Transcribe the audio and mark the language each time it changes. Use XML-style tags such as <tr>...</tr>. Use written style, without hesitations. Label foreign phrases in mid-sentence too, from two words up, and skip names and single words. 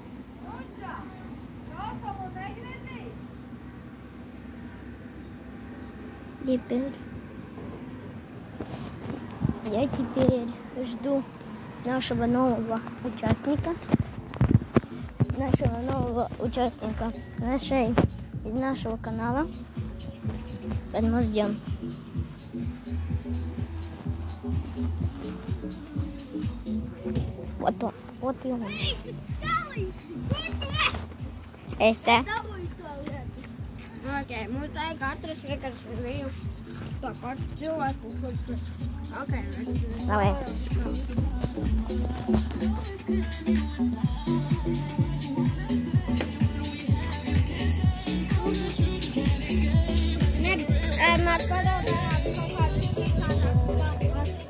<ru>Я теперь жду нашего нового участника нашего канала. Поэтому ждем. Вот он. Вот и он. Это.</ru> <lv>Ok, mums vajag atrast vienkārši viņu to pašu cilvēku, kurš... Ok,</lv> <ru>Давай.</ru> <lv>Mēs pazaudējām kaut kādu</lv>